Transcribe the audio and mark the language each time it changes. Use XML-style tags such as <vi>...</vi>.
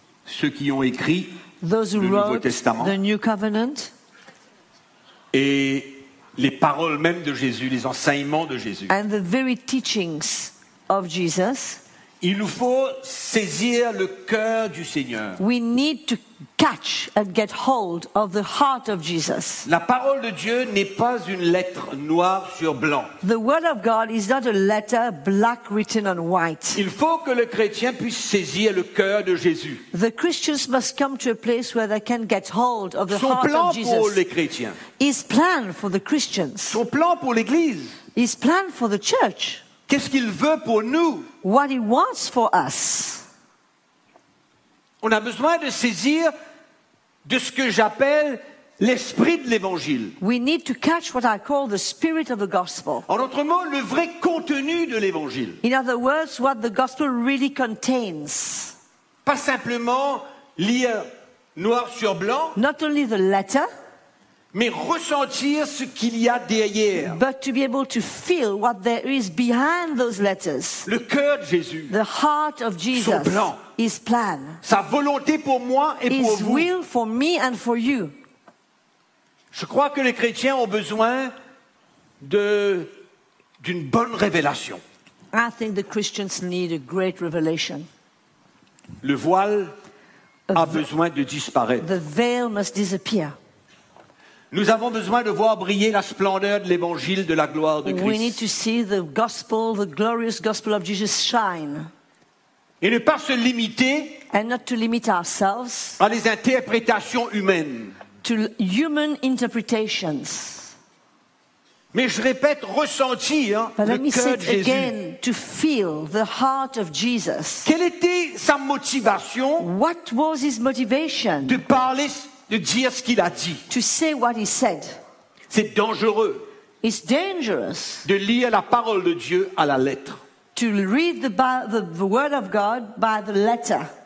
<fr>ceux qui ont écrit le Nouveau Testament,</fr> <en>the New Covenant,</en> <fr>et les paroles mêmes de Jésus, les enseignements de Jésus.</fr> <en>And the very teachings of Jesus,</en> <fr>il nous faut saisir le cœur du Seigneur.</fr> <en>We need to catch and get hold of the heart of Jesus.</en> <fr>La parole de Dieu n'est pas une lettre noire sur blanc.</fr> <en>The word of God is not a letter black written on white.</en> <fr>Il faut que le chrétien puisse saisir le cœur de Jésus.</fr> <en>The Christians must come to a place where they can get hold of the heart of Jesus.</en> <fr>Son plan pour les chrétiens.</fr> <en>His plan for the Christians.</en> <fr>Son plan pour l'église.</fr> <en>His plan for the church.</en> <fr>Qu'est-ce qu'il veut pour nous?</fr> <en>What he wants for us.</en> <fr>On a besoin de saisir de ce que j'appelle l'esprit de l'évangile.</fr> <en>We need to catch what I call the spirit of the gospel.</en> <fr>En d'autres mots, le vrai contenu de l'évangile.</fr> <en>In other words, what the gospel really contains.</en> <fr>Pas simplement lire noir sur blanc.</fr> <en>Not only the letter.</en> <fr>Mais ressentir ce qu'il y a derrière.</fr> <en>But to be able to feel what there is behind those letters.</en> <fr>Le cœur de Jésus.</fr> <en>The heart of Jesus.</en> <fr>Son plan.</fr> <en>His plan.</en> <fr>Sa volonté pour moi et pour vous.</fr> <en>His will for me and for you.</en> <fr>Je crois que les chrétiens ont besoin d'une bonne révélation.</fr> <en>I think the Christians need a great revelation.</en> <fr>Le voile a besoin de disparaître.</fr> <en>The veil must disappear.</en> <fr>Nous avons besoin de voir briller la splendeur de l'évangile de la gloire de Christ.</fr> <en>We need to see the gospel, the glorious gospel of Jesus shine.</en> <fr>Et ne pas se limiter</fr> <en>and not to limit ourselves</en> <fr>à les interprétations humaines.</fr> <en>To human interpretations.</en> <fr>Mais je répète, ressentir le cœur de</fr> <en>again,</en> <fr>Jésus.</fr> <en>To feel the heart of Jesus.</en> <fr>Quelle était sa motivation?</fr> <en>What was his motivation?</en> <fr>De parler, de dire ce qu'il a dit.</fr> <en>To say what he said.</en> <fr>C'est dangereux.</fr> <en>It's dangerous.</en> <fr>De lire la parole de Dieu à la lettre.</fr> <en>To read the word of God by the letter.</en>